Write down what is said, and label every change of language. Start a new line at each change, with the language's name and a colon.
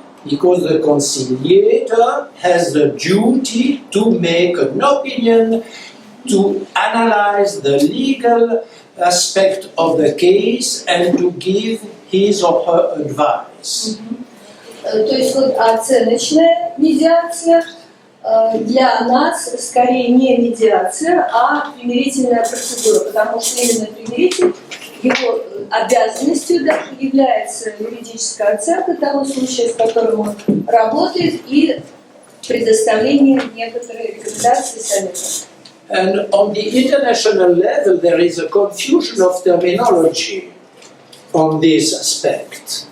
English: Because the conciliator has the duty to make an opinion, to analyze the legal aspect of the case and to give his or her advice.
Russian: То есть вот оценочная медиация для нас скорее не медиация, а примирительная процедура, потому что именно примиритель, его обязанностью даже является юридическая оценка того случая, с которым он работает, и предоставление некоторых рекомендаций и советов.
English: And on the international level, there is a confusion of terminology on this aspect.